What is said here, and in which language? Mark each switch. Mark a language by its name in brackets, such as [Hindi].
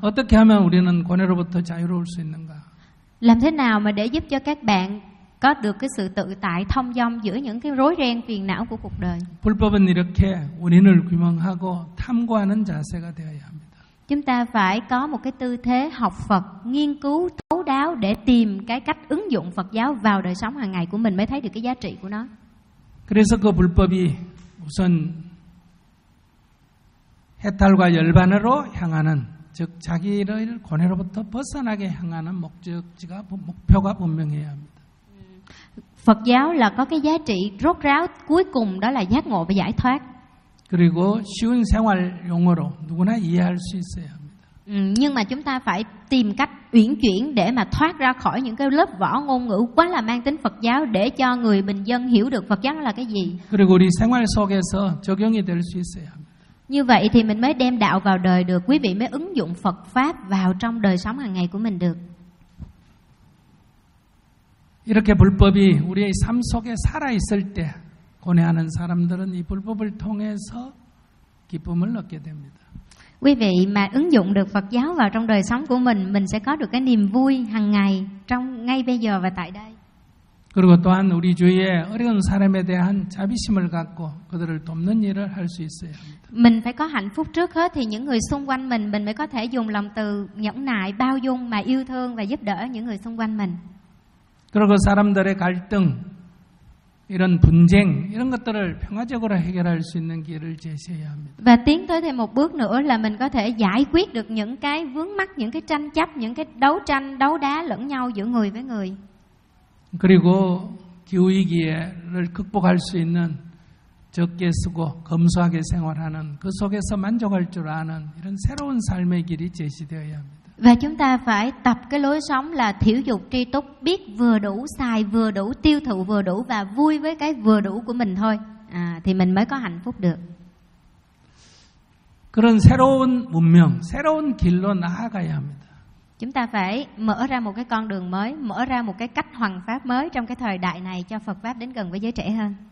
[Korean] 어떻게 하면 우리는 고뇌로부터 자유로울 수 있는가? [Vietnamese] Làm thế nào mà để giúp cho các bạn có được cái sự tự tại thông dong giữa những cái rối ren phiền não của cuộc đời? [Korean] 불법은 이렇게 원인을 규명하고 탐구하는 자세가 되어야 합니다. [Vietnamese] Chúng ta phải có một cái tư thế học Phật, nghiên cứu thấu đáo để tìm cái cách ứng dụng Phật giáo vào đời sống hàng ngày của mình mới thấy được cái giá trị của nó. [Korean] 그래서 그 불법이 우선 해탈과 열반으로 향하는 즉 자기를 고뇌로부터 벗어나게 향하는 목적지가 목표가 분명해야 합니다. [Vietnamese] Phật giáo là có cái giá trị rốt ráo cuối cùng đó là giác ngộ và giải thoát. [Korean] 그리고 쉬운 생활 용어로 누구나 이해할 수 있어야 합니다. [Vietnamese] Nhưng mà chúng ta phải tìm cách uyển chuyển để mà thoát ra khỏi những cái lớp vỏ ngôn ngữ quá là mang tính Phật giáo để cho người bình dân hiểu được Phật giáo là cái gì. [Korean] 그리고 우리 생활 속에서 적용이 될 수 있어야 합니다. [Vietnamese] Như vậy thì mình mới đem đạo vào đời được, quý vị mới ứng dụng Phật pháp vào trong đời sống hàng ngày của mình được. [Korean] 이렇게 불법이 우리의 삶 속에 살아 있을 때 고뇌하는 사람들은 이 불법을 통해서 기쁨을 얻게 됩니다. [Vietnamese] Quý vị mà ứng dụng được Phật giáo vào trong đời sống của mình sẽ có được cái niềm vui hàng ngày trong ngay bây giờ và tại đây. [Korean] 그리고 또한 우리 주위에 어려운 사람에 대한 자비심을 갖고 그들을 돕는 일을 할 수 있어야 합니다. [Vietnamese] Mình phải có hạnh phúc trước hết thì những người xung quanh mình mới có thể dùng lòng từ nhẫn nại, bao dung mà yêu thương và giúp đỡ những người xung quanh mình. [Korean] 그리고 사람들의 갈등 이런 분쟁 이런 것들을 평화적으로 해결할 수 있는 길을 제시해야 합니다. [Vietnamese] Và tiến tới thêm một bước nữa là mình có thể giải quyết được những cái vướng mắc, những cái tranh chấp, những cái đấu tranh, đấu đá lẫn nhau giữa người với người. [Korean] 그리고 기후위기를 극복할 수 있는 적게 쓰고 검소하게 생활하는 그 속에서 만족할 줄 아는 이런 새로운 삶의 길이 제시되어야 합니다. [Vietnamese] Và chúng ta phải tập cái lối sống là thiểu dục tri túc, biết vừa đủ xài, vừa đủ tiêu thụ, vừa đủ và vui với cái vừa đủ của mình thôi, à, thì mình mới có hạnh phúc được. [Korean] 그런 새로운 문명, 새로운 길로 나아가야 합니다. [Vietnamese] Chúng ta phải mở ra một cái con đường mới, mở ra một cái cách hoằng pháp mới trong cái thời đại này cho Phật pháp đến gần với giới trẻ hơn.